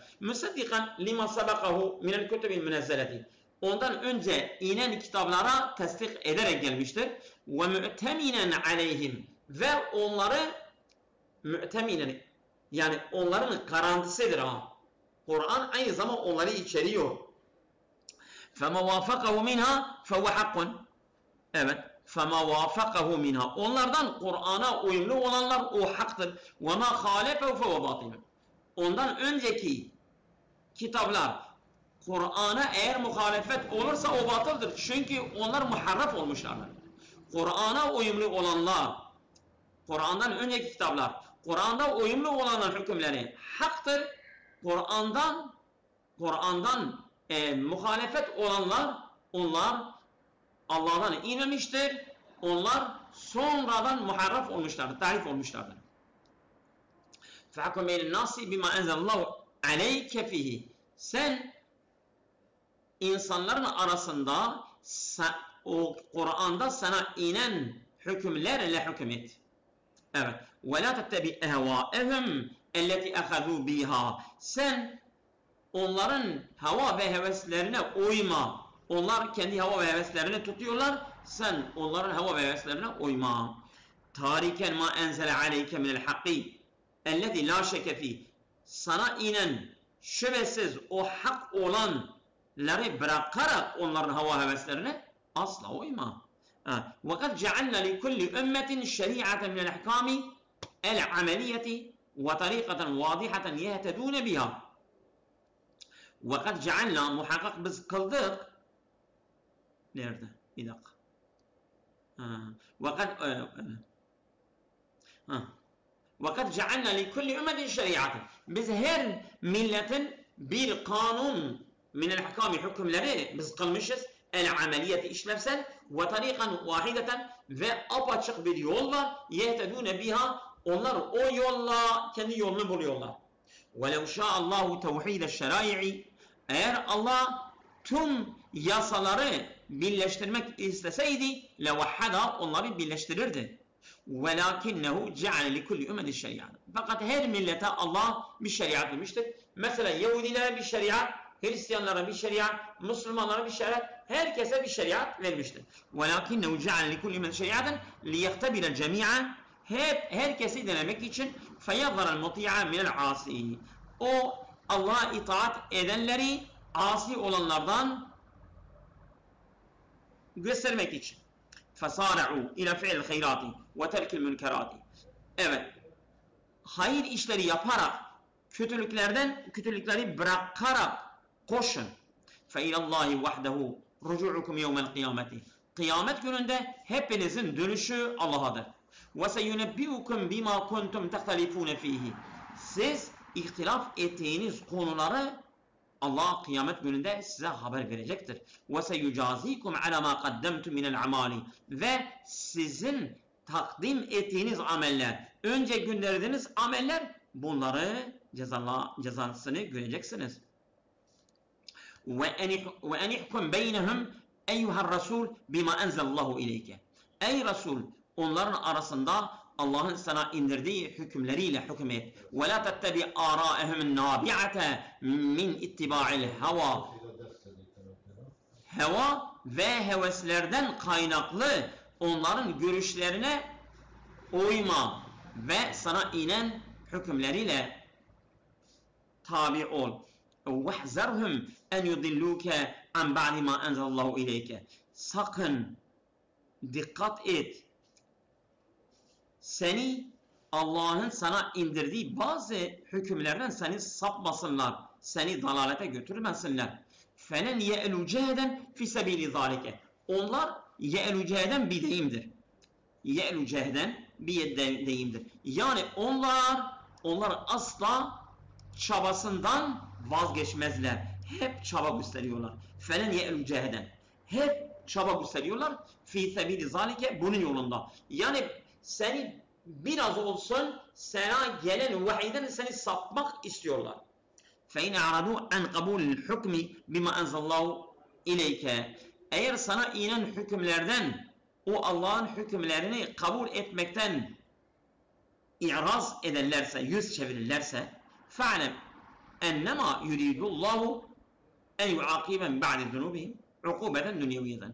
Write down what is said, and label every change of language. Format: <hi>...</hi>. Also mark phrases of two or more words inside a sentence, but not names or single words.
<ar>مصدقا لما سبقه من الكتب المنزلة.</ar> <tr>Ondan önce inen kitaplara tasdik ederek gelmiştir.</tr> <ar>ومؤتمنا عليهم.</ar> <tr>Ve onları mü'teminen, yani onların garantisidir. Kur'an aynı zamanda onları içeriyor.</tr> <ar>فَمَا وَافَقَهُ مِنْهَا فَهُوَ حَقٌّ. Evet. فَمَا وَافَقَهُ مِنْهَا.</ar> <tr>Onlardan Kur'an'a uyumlu olanlar o haktır.</tr> <ar>وَمَا خَالَفَهُ فَهُوَ بَاطِلٌ.</ar> <tr>Ondan önceki kitaplar Kur'an'a eğer muhalefet olursa o batıldır. Çünkü onlar muharraf olmuşlardır. Kur'an'a uyumlu olanlar, Kur'an'dan önceki kitaplar, Kur'an'da uyumlu olanlar hükümleri haktır. Kur'an'dan muhalefet olanlar, onlar Allah'tan inmemiştir. Onlar sonradan muharraf olmuşlardır, tahrif olmuşlardır.</tr> <ar>فَحَكُمْ بَيْنَ النَّاسِ بِمَا اَنْزَلَ اللّٰهُ عَلَيْكَ فِيهِ.</ar> <tr>Sen insanların arasında o Kur'an'da sana inen hükümlerle hüküm et. Evet.</tr> <ar>وَلَا تَتَّبِعْ اَهْوَائِهِمْ اَلَّتِي اَخَذُوا بِهَا.</ar> <tr>Sen onların hava ve heveslerine uyma. Onlar kendi hava ve heveslerini tutuyorlar. Sen onların hava ve heveslerine uyma.</tr> <ar>تاركا ما أنزل عليك من الحق الذي لا شك فيه.</ar> <tr>Sana inen şüphesiz o hak olanları bırakarak onların hava heveslerine asla uyma.</tr> <ar>وَقَدْ جَعَلْنَا لِكُلِّ أُمَّةٍ شَرِيعَةً مِنَ الْأَحْكَامِ الْعَمَلِيَّةِ وَطَرِيقَةً وَاضِحَةً يَهْتَدُونَ بِهَا. وَقَدْ جَعَلْنَا</ar> <tr>muhakkak biz kıldık. Nerede? Bir dakika.</tr> <ar>وَقَدْ جَعَلْنَا لِكُلِّ أُمَّةٍ شَرِيعَةً.</ar> <tr>Biz her milletin bir kanun</tr> <ar>من الأحكام</ar> <tr>hükümleri biz kılmışız. El-ameliyeti işlevsel ve</tr> <ar>طريقة واضحة</ar> <tr>ve apaçık bir yol var.</tr> <ar>يهتدون بها.</ar> <tr>Onlar o yolla kendi yolunu buluyorlar.</tr> <ar>وَلَوْ شَاءَ اللّٰهُ تَوْحِيدَ الشَّرَائِعِ.</ar> <tr>Eğer Allah tüm yasaları birleştirmek isteseydi levahhada onları birleştirirdi.</tr> <ar>وَلَاكِنَّهُ جَعَلَ لِكُلِّ اُمَّةٍ شَرِيعًا.</ar> <tr>Fakat her millete Allah bir şeriat vermiştir. Mesela Yahudilere bir şeriat, Hristiyanlara bir şeriat, Müslümanlara bir şeriat, herkese bir şeriat vermiştir.</tr> <ar>وَلَاكِنَّهُ جَعَلَ لِكُلِّ اُمَّةٍ شَرِيعًا لِيَخْتَبِرَ الْجَمِيعًا.</ar> <tr>Herkesi denemek için</tr> <ar>فَيَظَّرَ الْمُطِيعَ مِنَ الْعَاصِيِّ.</ar> <tr>O Allah'a itaat edenleri asi olanlardan göstermek için.</tr> <ar>فَصَارَعُوا اِلَى فِعْلِ الْخَيْرَاتِ وَتَرْكِ الْمُنْكَرَاتِ.</ar> <tr>Evet, hayır işleri yaparak, kötülükleri bırakarak koşun.</tr> <ar>فَاِلَى اللّٰهِ وَحْدَهُ رُجُعُكُمْ يَوْمَ الْقِيَامَةِ.</ar> <tr>Kıyamet gününde hepinizin dönüşü Allah'adır.</tr> <ar>وَسَيُنَبِّئُكُمْ بِمَا كُنْتُمْ تَخْتَلِفُونَ ف۪يهِ.</ar> <tr>Siz ihtilaf ettiğiniz konuları Allah kıyamet gününde size haber verecektir.</tr> <ar>وَسَيُجَازِيكُمْ عَلَى مَا قَدَّمْتُمْ مِنَ الْعَمَالِ.</ar> <tr>Ve sizin takdim ettiğiniz ameller, önce gönderdiğiniz ameller, bunları cezasını göreceksiniz.</tr> <ar>وَاَنْ اِحْكُمْ بَيْنَهُمْ اَيُّهَا الرَّسُولُ بِمَا اَنْزَلَ اللّٰهُ اِلَيْكَ.</ar> <tr>Ey Resul, onların arasında Allah'ın sana indirdiği hükümleriyle hüküm et.</tr> <ar>وَلَا تَتَّبِعْ آرَاءَهُمُ النَّابِعَةَ مِنْ اِتِّبَاعِ الْهَوَى.</ar> <tr>Heva ve heveslerden kaynaklı onların görüşlerine uyma ve sana inen hükümleriyle tabi ol.</tr> <ar>وَحْزَرْهُمْ اَنْ يُضِلُّوكَ عَنْ بَعْدِ مَا اَنْزَلَ اللّٰهُ اِلَيْكَ.</ar> <tr>Sakın dikkat et. Seni Allah'ın sana indirdiği bazı hükümlerden seni sapmasınlar, seni dalalete götürmesinler.</tr> <ar>فَلَنْ يَأْلُوا جَهَدًا فِي سَب۪يلِ ذَٰلِكَ.</ar> <tr>Onlar</tr> <ar>يألوا جهدا</ar> <tr>bir deyimdir.</tr> <ar>يألوا جهدا</ar> <tr>bir deyimdir. Yani onlar asla çabasından vazgeçmezler. Hep çaba gösteriyorlar.</tr> <ar>فَلَنْ يَأْلُوا جَهَدًا.</ar> <tr>Hep çaba gösteriyorlar.</tr> <ar>فِي سَب۪يلِ ذَٰلِكَ.</ar> <tr>Bunun yolunda. Yani seni biraz olsun sana gelen vahiyden seni sapmak istiyorlar.</tr> <ar>فَاِنْ اَعْرَضُوا عَنْ قَبُولِ الْحُكْمِ بِمَا اَنْزَ اللّٰهُ اِلَيْكَ.</ar> <tr>Eğer sana inen hükümlerden o Allah'ın hükümlerini kabul etmekten i'raz ederlerse, yüz çevirirlerse</tr> <ar>فَعْلَمْ اَنَّمَا يُرِيدُ اللّٰهُ اَنْ يُعَاقِبًا بَعْدِ ذُنُوبِهِمْ عُقُوبَةً دُنْيَوِيَّةً.</ar>